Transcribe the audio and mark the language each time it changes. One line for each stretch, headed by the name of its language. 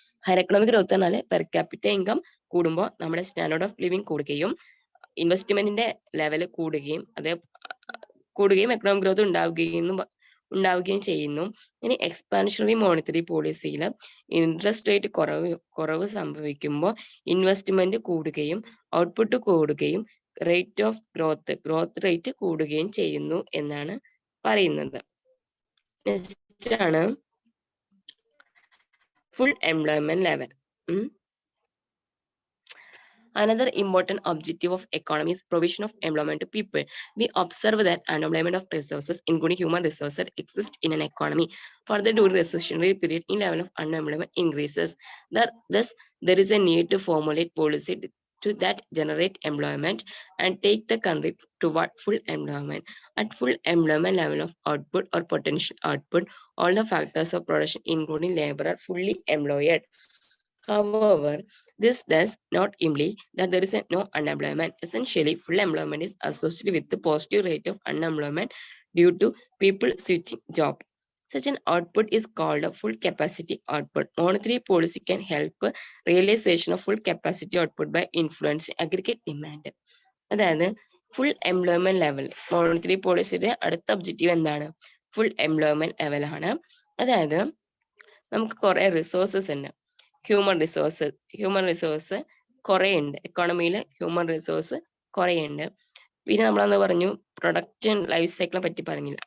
Malayalam: Higher economic growth എന്നാൽ per capita income കൂടുമ്പോൾ നമ്മുടെ സ്റ്റാൻഡേർഡ് ഓഫ് ലിവിംഗ് കൂടുകയും ഇൻവെസ്റ്റ്മെന്റിന്റെ ലെവൽ കൂടുകയും എക്കണോമിക് ഗ്രോത്ത് ഉണ്ടാവുകയും ചെയ്യുന്നു. ഇനി എക്സ്പാൻഷണറി മോണിറ്ററി പോളിസിയിൽ ഇൻട്രസ്റ്റ് റേറ്റ് കുറവ് സംഭവിക്കുമ്പോൾ ഇൻവെസ്റ്റ്മെന്റ് കൂടുകയും ഔട്ട്പുട്ട് കൂടുകയും റേറ്റ് ഓഫ് ഗ്രോത്ത് റേറ്റ് കൂടുകയും ചെയ്യുന്നു എന്നാണ് പറയുന്നത്.
English: Next ആണ് full employment level. Another important objective of economy is provision of employment to people. We observe that unemployment of resources, including human resources, exists in an economy. Further, during the recessionary period, in level of unemployment increases. Thus, there is a need to formulate policy that generate employment and take the country toward full employment. At full employment level of output or potential output, all the factors of production, including labor, are fully employed. However, this does not imply that there is no unemployment. Essentially, full employment is associated with the positive rate of unemployment due to people switching job. Such an output is called a full capacity output. Monetary policy can help realization of full capacity output by influencing aggregate demand.
Malayalam: അതായത് full employment level monetary പോളിസിയുടെ അടുത്ത objective എന്താണ്? Full employment level ആണ്. അതായത് നമുക്ക് കുറെ resources ഉണ്ട്. Human resource കുറെ ഉണ്ട് എക്കോണമിയിൽ. ഹ്യൂമൻ റിസോഴ്സ് കുറെ ഉണ്ട്. പിന്നെ നമ്മളന്ന് പറഞ്ഞു പ്രൊഡക്ഷൻ ലൈഫ് സൈക്കിളിനെ പറ്റി പറഞ്ഞില്ല.